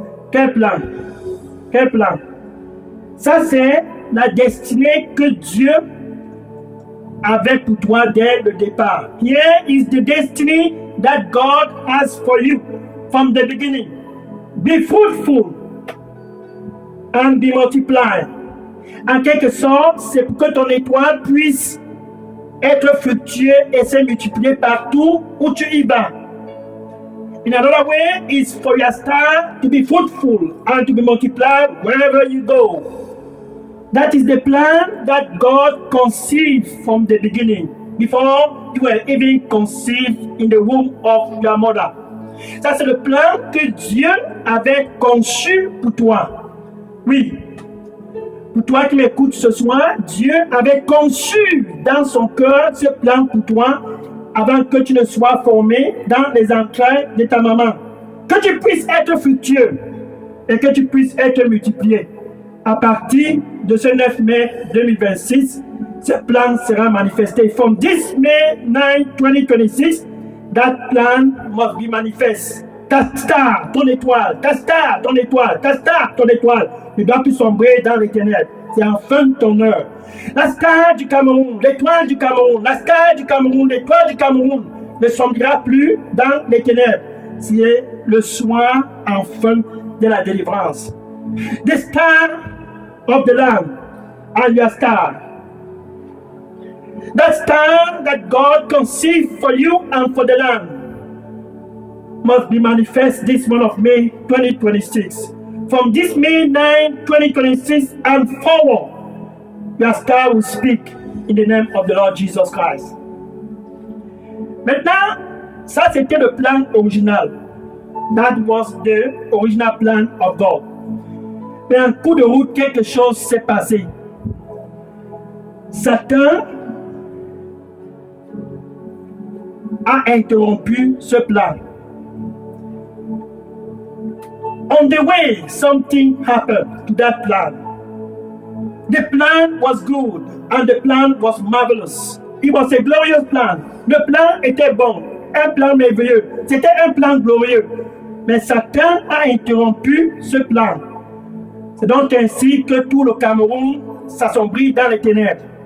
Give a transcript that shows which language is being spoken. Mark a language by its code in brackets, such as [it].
[fr] Quel plan! Quel plan! Ça, c'est la destinée que Dieu avait pour toi dès le départ. [en] Here is the destiny that God has for you from the beginning. Be fruitful and be multiplied. [fr] En quelque sorte, c'est pour que ton étoile puisse être fructueux et se multiplier partout où tu y vas. [en] In another way, is for your star to be fruitful and to be multiplied wherever you go. That is the plan that God conceived from the beginning, before you were even conceived in the womb of your mother. [fr] Ça, c'est le plan que Dieu avait conçu pour toi. Oui. Pour toi qui m'écoutes ce soir, Dieu avait conçu dans son cœur ce plan pour toi avant que tu ne sois formé dans les entrailles de ta maman. Que tu puisses être fructueux et que tu puisses être multiplié. À partir de ce 9 mai 2026, ce plan sera manifesté. [en] From this May 9, 2026, that plan must be manifest. [fr] Ta star, ton étoile, ta star, ton étoile, ta star, ton étoile, ne doit plus sombrer dans les ténèbres. C'est enfin ton heure. La star du Cameroun, l'étoile du Cameroun, la star du Cameroun, l'étoile du Cameroun ne sombrera plus dans les ténèbres. C'est le soir enfin de la délivrance. [en] The star of the land and your star. That star that God conceived for you and for the land must be manifest this month of May 2026. From this May 9, 2026 and forward, your star will speak in the name of the Lord Jesus Christ. [fr] Maintenant, ça c'était le plan original. [en] That was the original plan of God. [fr] Mais en cours de route, quelque chose s'est passé. Satan a interrompu ce plan. [en] On the way, something happened to that plan. The plan was good and the plan was marvelous. It was a glorious plan. [fr] Le plan était bon, un plan merveilleux. C'était un plan glorieux. Mais Satan a interrompu ce plan. C'est donc ainsi que tout le Cameroun s'assombrit dans les ténèbres.